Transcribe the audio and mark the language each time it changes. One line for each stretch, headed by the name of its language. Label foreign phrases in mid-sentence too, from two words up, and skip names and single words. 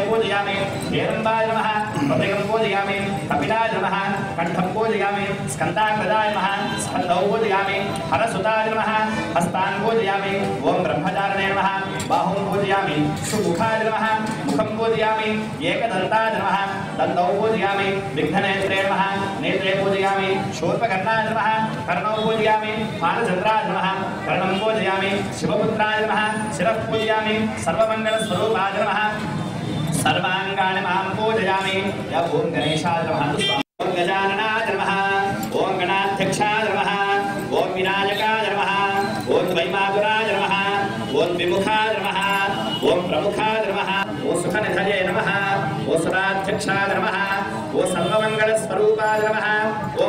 Sanskrit: पूजयामि हेरम्बाय नमः हृदयं पूजयामि कपिलाय नमः कण्ठं पूजयामि स्कन्दाग्रदाय नमः स्कन्दौ पूजयामि हरसुताय नमः हस्तान् पूजयामि ओं ब्रह्मचारिणे नमः बाहुं पूजयामि सुमुखाय नमः मुखं पूजयामि एकदन्ताय नमः दन्तौ पूजयामि विघ्ननेत्रे नमः नेत्रे पूजयामि शूर्पकर्णाय नमः कर्णौ पूजयामि पालचन्द्राय नमः कर्णं पूजयामि शिवपुत्राय नमः शिरः पूजयामि सर्वमङ्गलस्वरूपाय नमः सर्वांगाणि मां पूजयामि या ओम गणेशाय नमः ओम गजाननाय नमः ओम गणाध्यक्षाय नमः ओम विनायकाय नमः ओम वैमातुराय नमः ओम विमुखाय नमः ओम प्रमुखाय नमः ओम सुखनिधये नमः ओम सदाध्यक्षाय नमः ओम सर्वमंगलस्वरूपाय नमः ओम